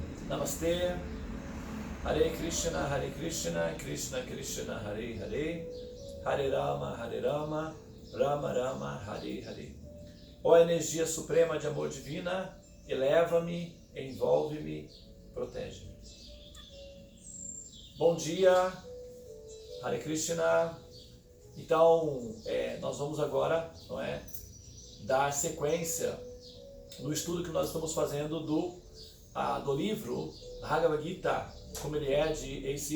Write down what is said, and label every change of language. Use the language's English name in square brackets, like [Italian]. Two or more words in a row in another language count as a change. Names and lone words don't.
[Portuguese] Namastê, Hare Krishna, Krishna Krishna, Hare Hare, Hare Rama, Rama Rama, Hare Hare. Ó energia suprema de amor divina, eleva-me, envolve-me, protege-me. Bom dia, Hare Krishna. Então, nós vamos agora, dar sequência no estudo que nós estamos fazendo do livro Bhagavad Gita, como ele é de A.C.